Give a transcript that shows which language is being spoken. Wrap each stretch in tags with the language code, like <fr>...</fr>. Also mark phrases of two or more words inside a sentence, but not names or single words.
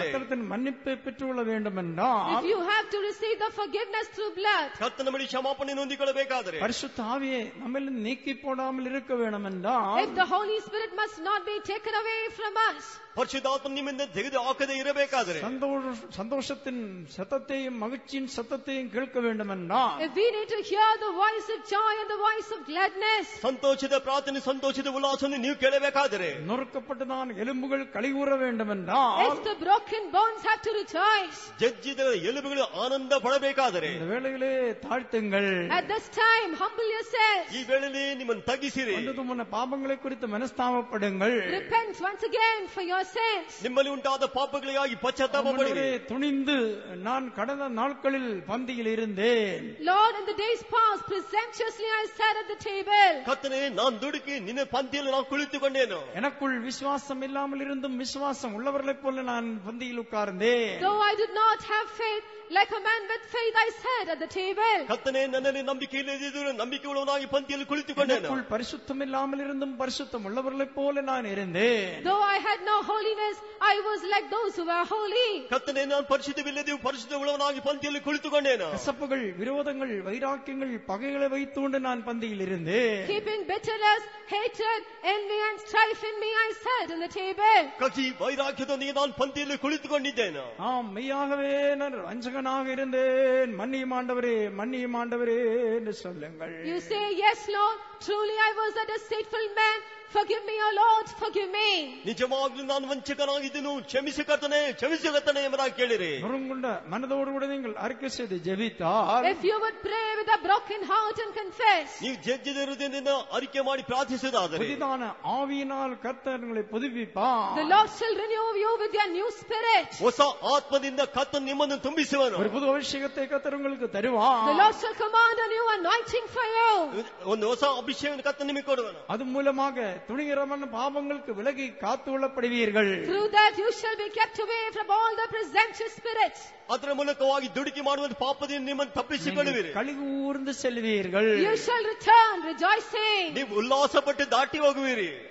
<ta>கர்த்தரின் மன்னிப்பை பெற்றுக்கொள்ள வேண்டும் என்றால்,</ta> <en>if you have to receive the forgiveness through blood,</en> <kn>ಕರ್ತನ ಬಳಿ ಕ್ಷಮಾಪಣೆಯನ್ನು ಹೊಂದಿಕೊಳ್ಳಬೇಕಾದರೆ,</kn> <ta>பரிசுத்த ஆவியை நம்மில் நீக்கி போடாமல் இருக்க வேண்டும் என்றால்,</ta> <en>if the Holy Spirit must not be taken away from us,</en> <kn>ಪರಿಶುದ್ಧಾತ್ಮ ನಿಮ್ಮಿಂದ ತೆಗೆದು ಹಾಕದೆ ಇರಬೇಕಾದರೆ,</kn> <ta>சந்தோஷத்தின் சத்தத்தையும் மகிழ்ச்சியின் சத்தத்தையும் கேட்க வேண்டும் என்றால்,</ta> <en>if we need to hear the voice of joy and the voice of gladness,</en> <kn>ಸಂತೋಷದ ಪ್ರಾರ್ಥನೆ, ಸಂತೋಷದ ಉಲ್ಲಾಸವನ್ನು ನೀವು ಕೇಳಬೇಕಾದರೆ,</kn> <ta>நொறுக்கப்பட்டதான் எலும்புகள் கலிகூற வேண்டும் என்றால்,</ta> <en>if the broken bones have to rejoice,</en> <kn>ಜಜ್ಜಿದ ಎಲುಬುಗಳು ಆನಂದ ಪಡಬೇಕಾದರೆ,</kn> <ta>இந்த வேளையிலே தாழ்த்துங்கள்.</ta> <en>at this time humble yourself,</en> <kn>ಈ ವೇಳೆಯಲ್ಲಿ ನಿಮ್ಮನ್ನು ತಗ್ಗಿಸಿರಿ.</kn> <ta>முன்ன பாவங்களை குறித்து மனஸ்தாபப்படுங்கள்.</ta> <en>repent once again for your sins.</en> <kn>ನಿಮ್ಮಲ್ಲಿ ಉಂಟಾದ ಪಾಪಗಳಿಗಾಗಿ ಪಶ್ಚಾತ್ತಾಪಪಡಿರಿ.</kn> <ta>துணிந்து நான் கடந்த நாட்களில் பந்தியில் இருந்தேன்.</ta> <en>Lord, in the days past, presumptuously I sat at the table.</en> <kn>ಕರ್ತನೇ, ನಾನು ದುಡುಕಿ ನಿನ್ನ ಪಂಕ್ತಿಯಲ್ಲಿ ನಾನು ಕುಳಿತುಕೊಂಡೇನು.</kn> <ta>எனக்குள் விசுவாசம் இல்லாமல் இருந்தும் விசுவாசம் உள்ளவர்களைப் போல நான் பந்தியில் உட்கார்ந்தேன்.</ta> <en>Though I did not have faith, like a man with faith I sat at the table.</en> <kn>ಕರ್ತನೇ, ನನ್ನಲ್ಲಿ ನಂಬಿಕೆ ಇಲ್ಲದಿದ್ದರೂ ನಂಬಿಕೆ ಉಳ್ಳವನಾಗಿ ಪಂಕ್ತಿಯಲ್ಲಿ ಕುಳಿತುಕೊಂಡೇನು.</kn> <ta>எனக்குள் பரிசுத்தம் இல்லாமல் இருந்தும் பரிசுத்தம் உள்ளவர்களைப் போல நான் இருந்தேன்.</ta> <en>Though I had no holiness, I was like those who were holy.</en> <kn>ಕರ್ತನೇ, ನಾನು ಪರಿಶುದ್ಧವಿಲ್ಲದೆಯೂ ಪರಿಶುದ್ಧ ಉಳ್ಳವನಾಗಿ ಪಂಕ್ತಿಯಲ್ಲಿ ಕುಳಿತುಕೊಂಡೇನು.</kn> <ta>கசப்புகள், விரோதங்கள், வைராக்கியங்கள், பகைகளை வைத்துண்டு நான் பந்தியில் இருந்தேன்.</ta> <en>Keeping bitterness, hatred, envy and strife in me, I sat in the table.</en> <kn>ಕಹಿ ವೈರಾಗ್ಯದೊಂದಿಗೆ ನಾನು ಪಂಕ್ತಿಯಲ್ಲಿ ಕುಳಿತುಕೊಂಡಿದ್ದೇನು.</kn> <ta>ஆம், மெய்யாகவே நான் வஞ்சகனாக இருந்தேன். மன்னியும் ஆண்டவரே, மன்னியும் ஆண்டவரே என்று சொல்லுங்கள்.</ta> <en>You say, yes Lord, truly I was a deceitful man. Forgive me, O Lord, forgive me.</en> <kn>ನಿಜವಾಗ್ಲೂ ನಾನು ವಂಚಕನಾಗಿದ್ದನು, ಕ್ಷಮಿಸು ಕರ್ತನೇ, ಕ್ಷಮಿಸು ಕರ್ತನೇ ಎಂಬುದಾಗಿ ಕೇಳಿರಿ.</kn> <ta>நொறுங்குண்ட மனதோடு கூட நீங்கள் அறிக்கை செய்து ஜெபித்தால்,</ta> <en>If you would pray with a broken heart and confess,</en> <kn>ನೀವು ಜಜ್ಜಿದ ಹೃದಯದಿಂದ ಅರಿಕೆ ಮಾಡಿ ಪ್ರಾರ್ಥಿಸುವುದಾದರೆ,</kn> <ta>புதிதான ஆவியினால் கர்த்தர் உங்களை புதுப்பிப்பார்.</ta> <en>the Lord shall renew you with your new spirit.</en> <kn>ಹೊಸ ಆತ್ಮದಿಂದ ಕರ್ತನು ನಿಮ್ಮನ್ನು ತುಂಬಿಸುವನು.</kn> <ta>ஒரு புது அபிஷேகத்தை கர்த்தர் உங்களுக்கு தருவார்.</ta> <en>The Lord shall command a new anointing for you.</en> <kn>ಒಂದು ಹೊಸ ಅಭಿಷೇಕ ಕರ್ತನು ನಿಮಗೆ ಕೊಡುವನು.</kn> <ta>அது மூலமாக துணிகரமான பாவங்களுக்கு விலகி காத்து கொள்ளப்படுவீர்கள்.</ta> <en>Through that you shall be kept away from all the presumptuous spirits.</en> <kn>ಅದರ ಮೂಲಕವಾಗಿ ದುಡುಕಿ ಮಾಡುವ ಪಾಪದಿಂದ ನಿಮ್ಮನ್ನು ತಪ್ಪಿಸಿಕೊಳ್ಳುವಿರಿ.</kn> <ta>கழிகூர்ந்து செல்வீர்கள்.</ta> <en>You shall return rejoicing.</en> <kn>ನೀವು ಉಲ್ಲಾಸಪಟ್ಟು ದಾಟಿ ಹೋಗುವಿರಿ.</kn>